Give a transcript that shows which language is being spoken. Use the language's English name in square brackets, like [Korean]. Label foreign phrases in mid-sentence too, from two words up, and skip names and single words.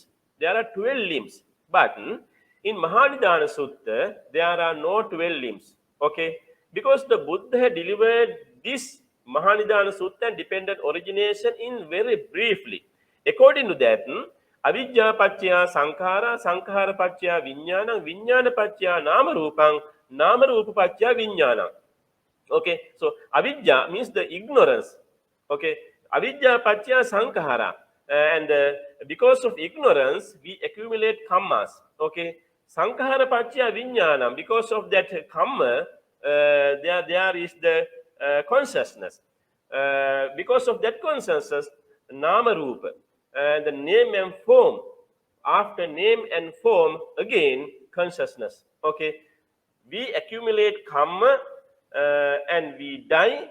[English] There are 12 limbs, but in Mahanidana Sutta there are no 12 limbs. Okay, because the Buddha delivered this Mahanidana Sutta and dependent origination in very briefly. [Pali] According to that, avidya paccaya sankhara, sankhara paccaya vijnana, vijnana paccaya nama rupang, nama rupa paccaya vijnana. [English] Okay, so avidya means the ignorance. [Pali] Okay, avidya paccaya sankhara, [English] and because of ignorance we accumulate karmas. [Pali] Okay, sankhara paccaya vijnana, [English] because of that karma there is the consciousness. Because of that consciousness, [Pali] nama rupa, [English] the name and form. After name and form, again consciousness. Okay, we accumulate karma and we die.